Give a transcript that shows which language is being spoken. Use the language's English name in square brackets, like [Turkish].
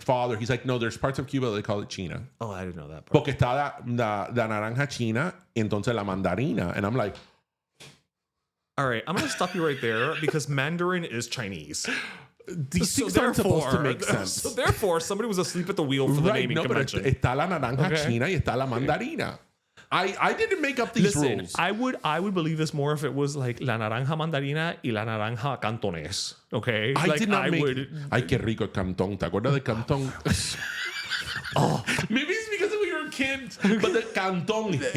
[English] father, he's like, no, there's parts of Cuba that they call it China. Oh, I didn't know that part. [Spanish] Porque está la naranja china, entonces la mandarina. [English] And I'm like, all right, I'm going to stop you right there because Mandarin is Chinese. These things aren't supposed to make sense. So therefore, somebody was asleep at the wheel for the naming convention. [Spanish] But está la naranja china y está la mandarina. [English] I didn't make up these rules. I would believe this more if it was like [Spanish] la naranja mandarina y la naranja cantones. [English] Okay, I did not make. [Spanish] Ay, qué rico el cantón. ¿Te acuerdas del cantón? [English] Oh, maybe it's because we were kids, but the cantón hit.